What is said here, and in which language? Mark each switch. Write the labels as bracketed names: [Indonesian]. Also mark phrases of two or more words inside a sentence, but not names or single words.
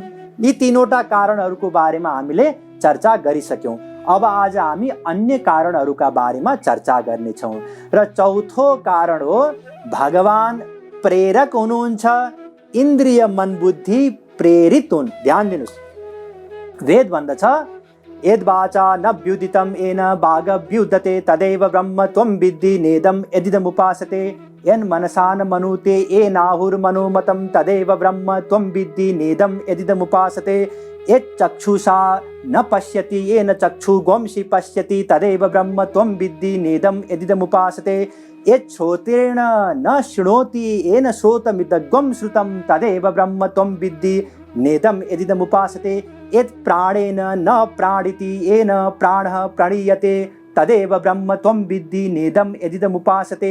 [Nepali] यी तीनवटा कारणहरूको बारेमा हामीले चर्चा गरिसक्यौँ। अब आज हामी अन्य कारणहरूका बारेमा चर्चा गर्नेछौँ। र चौथो कारण हो भगवान प्रेरक हुनुहुन्छ इन्द्रिय मन बुद्धि प्रेरित हुन्। ध्यान दिनुस्, वेद भन्दछ [Sanskrit] यद्वाचा न व्युदितं येन वागव्युदते तदेव ब्रह्म त्वं विद्धि नेदं यदिदमुपासते यन्मनसा न मनुते येनाहुर्मनोमतं तदेव ब्रह्म त्वं विद्धि नेदं यदिदमुपासते यच्चक्षुषा न पश्यति येन चक्षुगोंसि पश्यति तदेव ब्रह्म त्वं विद्धि नेदं यदिदमुपासते यच्छ्रोत्रेण न शृणोति येन श्रोतमिदग्वं श्रुतं तदेव ब्रह्म त्वं विद्धि नेदं यदिदमुपासते यत् प्राणेन न प्राणिति येन प्राणः प्रणीयते तदेव ब्रह्म त्वं विद्धि नेदं यदिदमुपासते।